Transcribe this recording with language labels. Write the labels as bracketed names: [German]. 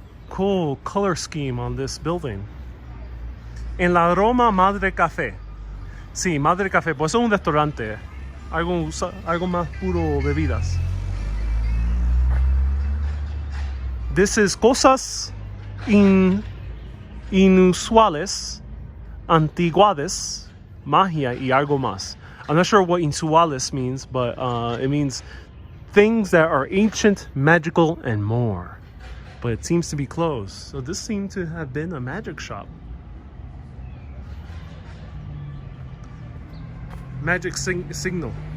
[English] Cool color scheme on this building. [Spanish] En la Roma Madre Café. Sí, Madre Café, pues es un restaurante. Algo más puro bebidas. [English] This is [Spanish] cosas inusuales, antiguas, magia y algo más. [English] I'm not sure what inusuales means, but it means things that are ancient, magical, and more. But it seems to be closed. So this seemed to have been a magic shop. Magic signal.